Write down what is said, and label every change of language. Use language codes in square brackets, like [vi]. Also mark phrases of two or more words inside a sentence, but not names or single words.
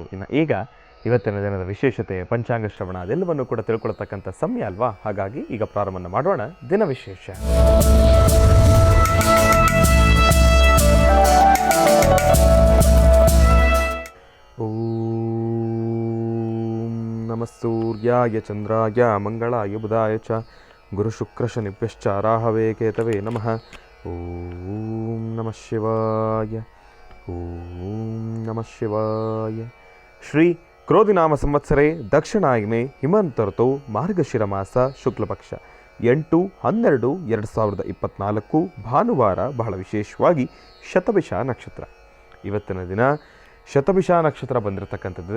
[kn] ಇನ್ನು ಈಗ ಇವತ್ತಿನ ದಿನದ ವಿಶೇಷತೆ, ಪಂಚಾಂಗ ಶ್ರವಣ ಅದೆಲ್ಲವನ್ನು ಕೂಡ ತಿಳ್ಕೊಳ್ತಕ್ಕಂಥ ಸಮಯ ಅಲ್ವಾ? ಹಾಗಾಗಿ ಈಗ ಪ್ರಾರಂಭ ಮಾಡೋಣ ದಿನ ವಿಶೇಷ. [sa] ಓಂ ನಮಃ ಸೂರ್ಯಾಯ ಚಂದ್ರಾಯ ಮಂಗಳಾಯ ಬುಧಾಯ ಚ ಗುರುಶುಕ್ರಶನಿಭ್ಯಶ್ಚ ರಾಹವೇ ಕೇತವೇ ನಮಃ. ಓಂ ನಮಃ ಶಿವಾಯ. ಓಂ ನಮಃ ಶಿವಾಯ. ಶ್ರೀ ಕ್ರೋಧಿನಾಮ ಸಂವತ್ಸರೆ ದಕ್ಷಿಣಾಯನೆ ಹಿಮಂತ ಋತು ಮಾರ್ಗಶಿರ ಮಾಸ ಶುಕ್ಲಪಕ್ಷ 8/12/2024 ಭಾನುವಾರ. [kn] ಬಹಳ ವಿಶೇಷವಾಗಿ ಶತಭಿಷ ನಕ್ಷತ್ರ. ಇವತ್ತಿನ ದಿನ ಶತಭಿಷ ನಕ್ಷತ್ರ ಬಂದಿರತಕ್ಕಂಥದ್ದಿದೆ.